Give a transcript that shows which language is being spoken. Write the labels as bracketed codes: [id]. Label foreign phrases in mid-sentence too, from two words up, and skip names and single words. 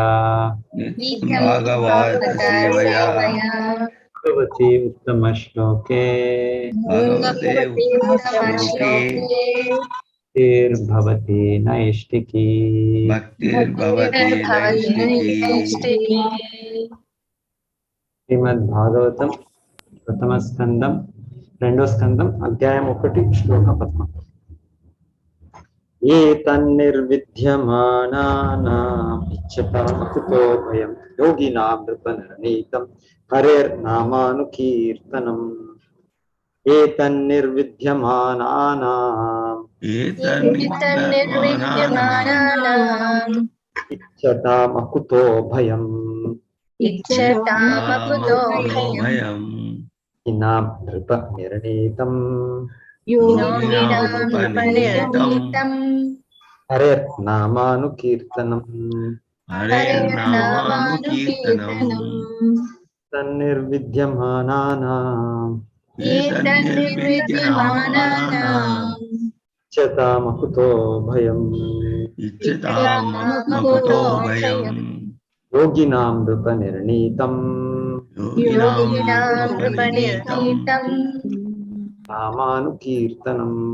[sa] नित्यं भागवत सेवया भगवती उत्तम श्लोके भगवते भगवते श्लोके भक्तिर्भवति नैष्टिकी। भक्तिर्भवति नैष्टिकी। [te] శ్రీమద్భాగవతం ప్రథమ స్కందం రెండో స్కందం అధ్యాయం 1 శ్లోక 10. [sa] ఏ తన్నిర్విద్యమానానాం ఇచ్చతామకుతో భయం యోగినాం నృపనిర్ణీతం హరేర్నామానుకీర్తనం. ఏ తన్నిర్విద్యమానానాం ఇచ్చతామకుతో భయం इच्छतामकुतो भयं योगिनां नृपनिर्णीतं योगिनां नृपनिर्णीतं हरेर्नामानुकीर्तनं तन्निर्विद्यमानानाम् इच्छतामकुतो भयम् योगिनां नृपनिर्णीतं नामानुकीर्तनम्